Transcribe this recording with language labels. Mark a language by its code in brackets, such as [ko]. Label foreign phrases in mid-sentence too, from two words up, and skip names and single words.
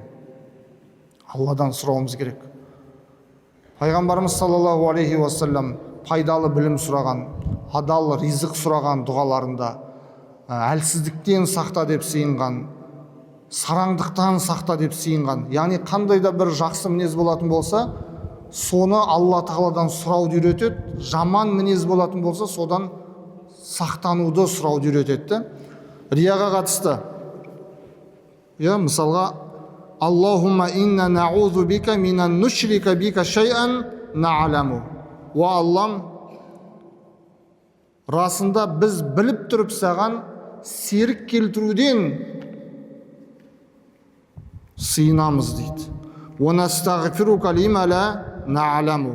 [kk] Алладан сұрауымыз керек. Пайғамбарымыз [ar] صلى الله عليه وسلم [kk] пайдалы білім сұраған, адал ризық сұраған дұғаларында әлсіздіктен сақта деп сиынған, сараңдықтан сақта деп сиынған. Яғни қандай да бір жақсы мінез болатын болса, соны Алла тағаладан сұрауды үйретеді. Жаман мінез болатын болса, содан сақтануды сұрауды үйретеді. Рияға қатысты, мысалға, [ar] اللهم إنا نعوذ بك من أن نشرك بك شيئا نعلمه. [kk] Уа Аллам, расында біз біліп тұрып саған серік келтіруден сыйынамыз дейді. [ar] ونستغفرك لما لا نعلمه.